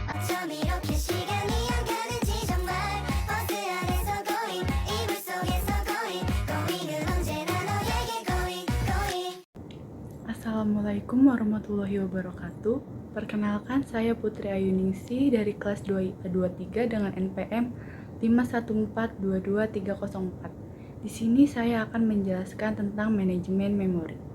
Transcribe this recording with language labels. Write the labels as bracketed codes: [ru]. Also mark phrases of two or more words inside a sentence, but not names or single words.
[ko] 좀 이렇게 시간이 안 가는지 정말 버스 안에서 going 이불 속에서 going은 언제나 너에게 going. [ar] السلام عليكم ورحمة الله وبركاته. [id] Perkenalkan, saya Putri Ayuningsi dari kelas 2 IPA 23 dengan NPM 51422 304. Di sini saya akan menjelaskan tentang manajemen memori.